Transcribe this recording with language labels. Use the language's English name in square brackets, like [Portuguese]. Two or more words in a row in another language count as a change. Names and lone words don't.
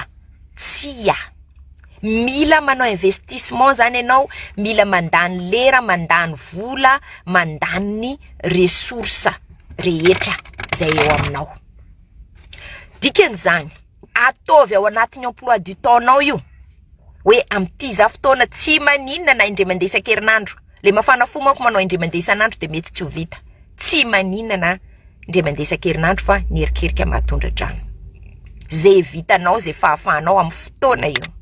[Malagasy] Tsy mila manao investissement zany ianao, mila mandany lera, mandany vola, mandany ny resursa rehetra zay eo aminao. Dikan'izany, ataovy ao anatin'ny [French] emploi du temps- [Malagasy] nao io. Hoe am'ty za fotoana tsy maninona na indray mandeha isan-kerinandro. Le mafana fo manko manao indray mandeha isan'andro de mety tsy ho vita. Tsy maninona na indray mandeha isan-kerinandro fa nierikeriky mahatondra drano. Zay vitanao, zay fahafahanao amin'ny fotoana io.